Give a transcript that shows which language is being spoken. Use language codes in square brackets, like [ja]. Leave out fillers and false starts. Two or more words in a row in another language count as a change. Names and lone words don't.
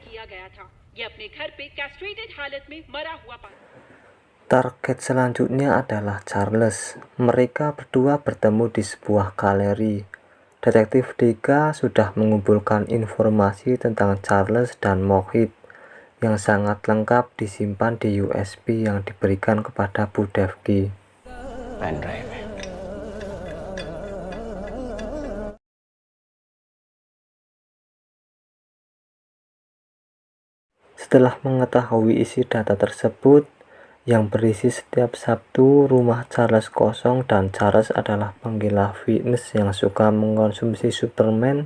[id] Target selanjutnya adalah Charles. Mereka berdua bertemu di sebuah galeri. Detektif Deka sudah mengumpulkan informasi tentang Charles dan Mohit yang sangat lengkap disimpan di USB yang diberikan kepada Bu Devki. [en] pen drive [hi] है। [id] Setelah mengetahui isi data tersebut yang berisi setiap Sabtu rumah Charles kosong dan Charles adalah penggila fitness yang suka mengkonsumsi suplemen.